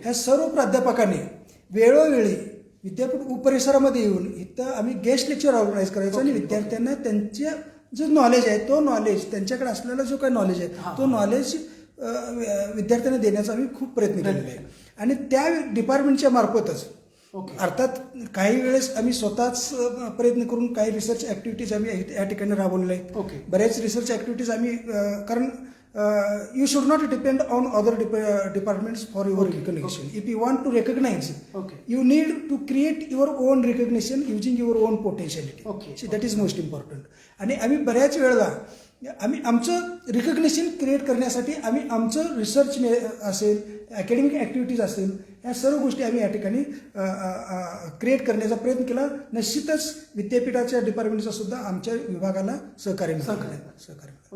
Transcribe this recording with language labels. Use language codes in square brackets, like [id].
[mr] ह्या सर्व प्राध्यापकांनी वेळोवेळी विद्यापीठ उपरिसरामध्ये येऊन इथं आम्ही गेस्ट लेक्चर ऑर्गनाईज करायचो आणि विद्यार्थ्यांना त्यांचे जे नॉलेज आहे तो नॉलेज त्यांच्याकडे असलेला जो काही नॉलेज आहे तो नॉलेज विद्यार्थ्यांना देण्याचा आम्ही खूप प्रयत्न केलेला आहे. आणि त्या डिपार्टमेंटच्या मार्फतच अर्थात काही वेळेस आम्ही स्वतःच प्रयत्न करून काही रिसर्च ॲक्टिव्हिटीज आम्ही या ठिकाणी राबवलेल्या आहेत. बऱ्याच रिसर्च ॲक्टिव्हिटीज आम्ही कारण [en] you should not depend on other departments for your recognition. If you want to recognize, Okay. you need to create your own recognition using your own potentiality. Okay. See, that is most important. [mr] आणि आम्ही बऱ्याच वेळेला आम्ही आमचं recognition create करण्यासाठी आम्ही आमचं research असेल, अकॅडमिक ॲक्टिव्हिटीज असेल, या सर्व गोष्टी आम्ही या ठिकाणी क्रिएट करण्याचा प्रयत्न केला. निश्चितच विद्यापीठाच्या डिपार्टमेंटचा सुद्धा आमच्या विभागाला सहकार्य मिळालं.